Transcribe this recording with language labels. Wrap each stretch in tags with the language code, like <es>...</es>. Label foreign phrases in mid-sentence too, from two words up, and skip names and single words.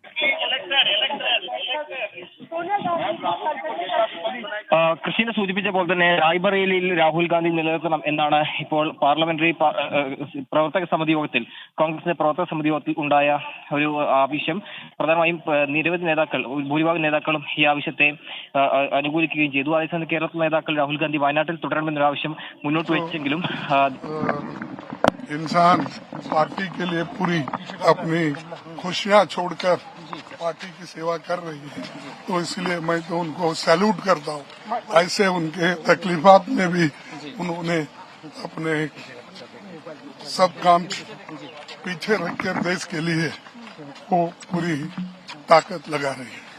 <ml>ക്രിസ്റ്റീന സൂചിപ്പിച്ച പോലെ തന്നെ റായ്ബറേലിയിൽ രാഹുൽ ഗാന്ധി നിലനിർത്തണം എന്നാണ് ഇപ്പോൾ പാർലമെന്ററി പ്രവർത്തക സമിതി യോഗത്തിൽ, കോൺഗ്രസിന്റെ പ്രവർത്തക സമിതി യോഗത്തിൽ ഉണ്ടായ ഒരു ആവശ്യം. പ്രധാനമായും നിരവധി നേതാക്കൾ, ഭൂരിഭാഗം നേതാക്കളും ഈ ആവശ്യത്തെ അനുകൂലിക്കുകയും ചെയ്തു. അതേസമയം കേരളത്തിലെ നേതാക്കൾ രാഹുൽ ഗാന്ധി വയനാട്ടിൽ തുടരണമെന്നൊരു ആവശ്യം മുന്നോട്ട് വെച്ചെങ്കിലും</ml> <hi>इंसान पार्टी के लिए पूरी अपनी खुशियां छोड़कर पार्टी की सेवा कर रही है, तो इसलिए मैं तो उनको सैल्यूट करता हूँ. ऐसे उनके तकलीफात में भी उन्होंने अपने सब काम पीछे रखकर देश के लिए वो पूरी ताकत लगा रही है.</hi>